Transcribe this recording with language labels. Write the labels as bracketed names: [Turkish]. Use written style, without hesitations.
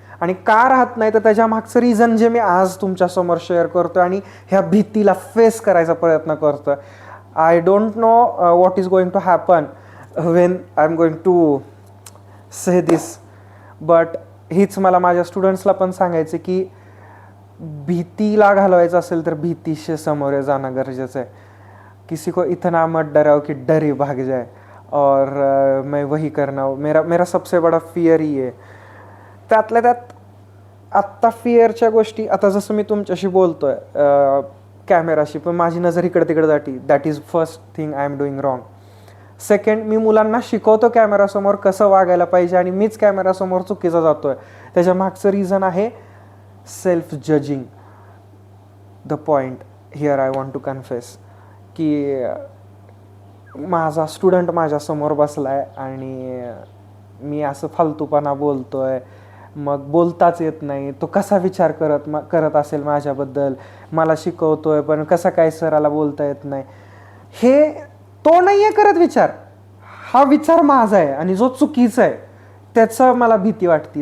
[Marathi] आणि का राहत नाही तर त्याच्या मागचं रिझन जे मी आज तुमच्यासमोर शेअर करतो आणि ह्या भीतीला फेस करायचा प्रयत्न करतो. [English] I don't know what is going to happen when I am going to say this. [Marathi] But हीच मला माझ्या स्टुडंट्सला पण सांगायचं की भीतीला घालवायचं असेल तर भीतीशी समोर जाणं गरजेचं आहे. [Hindi] किसी को इतना मत डराओ कि डर ही भाग जाए. और मैं वही करना, मेरा सबसे बड़ा फियर ही आहे. [Marathi] त्यातल्या त्यात आत्ता फिअरच्या गोष्टी, आता जसं मी तुमच्याशी बोलतोय कॅमेराशी, पण माझी नजर इकडे तिकडे जाती. [English] That is first thing I am doing wrong. [Marathi] Second, मी मुलांना शिकवतो कॅमेरासमोर कसं वागायला पाहिजे आणि मीच कॅमेरासमोर चुकीचा जातोय. त्याच्या मागचं रिझन आहे self judging. [English] the point here I want to confess की [Marathi] माझा स्टुडंट माझ्यासमोर बसला आहे आणि मी असं फालतूपणा बोलतो आहे, मग बोलताच येत नाही, तो कसा विचार करत असेल माझ्याबद्दल, मला शिकवतो आहे पण कसा काय सराला बोलता येत नाही, हे तो नाही आहे करत विचार, हा विचार माझा आहे आणि जो चुकीचा आहे त्याचं मला भीती वाटते.